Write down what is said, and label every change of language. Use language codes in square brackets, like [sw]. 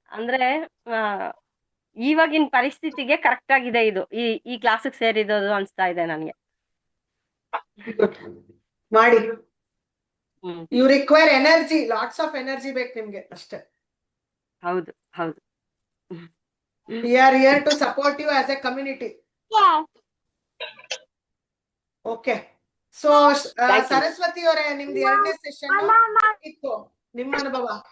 [kn] ಅಂದ್ರೆ ಇವಾಗಿನ ಪರಿಸ್ಥಿತಿಗೆ ಕರೆಕ್ಟ್ ಆಗಿದೆ ಇದು. ಈ ಕ್ಲಾಸಿಗೆ ಸೇರಿರೋದು ಅನ್ಸ್ತಾ ಇದೆ ನನಗೆ. ಮಾಡಿ. [en] you require energy, lots of energy [kn] ಬೇಕು ನಿಮ್ಗೆ ಅಷ್ಟೇ. ಹೌದು. [en] We are here to support you as a community. Okay. [kn] So Saraswati ಅವರೇ ನಿಮ್ದು 2ನೇ ಸೆಷನ್ ಇತ್ತು, ನಿಮ್ಮ ಅನುಭವ?